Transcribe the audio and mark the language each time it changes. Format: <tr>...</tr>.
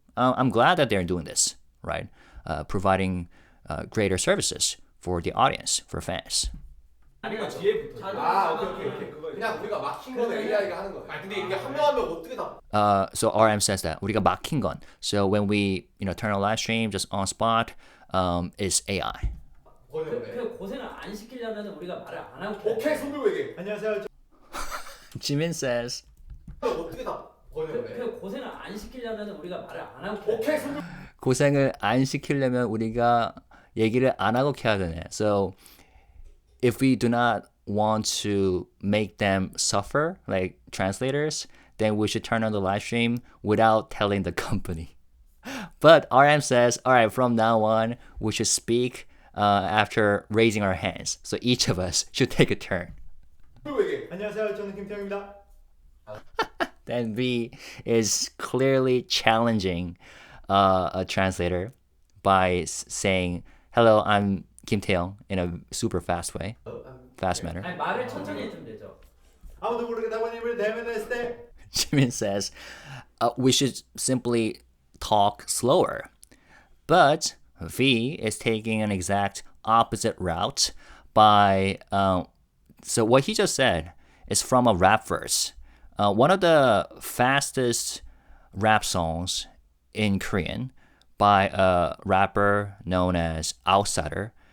<en>I'm glad that they're doing this, right? Providing greater services for the audience, for fans.</en> <ko>아니면 뒤에 붙어. 오케이. 그냥 우리가 막힌 거는 AI가 하는 거네. 아니 근데 이게 한 명 한 명 어떻게 다</ko> <en>So RM says that</en> <ko>우리가 막힌 건.</ko> <en>So when we turn on live stream just on spot, is AI.</en> <ko>그 고생을 안 시키려면 우리가 말을 안 하고 오케이 손 들고 얘기해. 안녕하세요.</ko> <en>Jimin says.</en> <ko>어떻게 다 그 고생을 안 시키려면 우리가 말을 안 하고 오케이 손 들고 고생을 안 시키려면 우리가 얘기를 안 하고 켜야 되네.</ko> <en>So if we do not want to make them suffer, like translators, then we should turn on the live stream without telling the company. But RM says, all right, from now on, we should speak after raising our hands. So each of us should take a turn.</en> <ko>들고 얘기해. 안녕하세요. 저는 김태형입니다.</ko> <en>Then V is clearly challenging a translator by saying, hello, I'm Kim Taehyung, in a super fast way, fast manner.</en> <ko>아니 말을 천천히 해주면 되죠. 아무도 모르겠다고 힘을 대면했을 때</ko> <en>Jimin says, we should simply talk slower. But V is taking an exact opposite route by, so what he just said is from a rap verse. One of the fastest rap songs in Korean by a rapper known as Outsider.</en>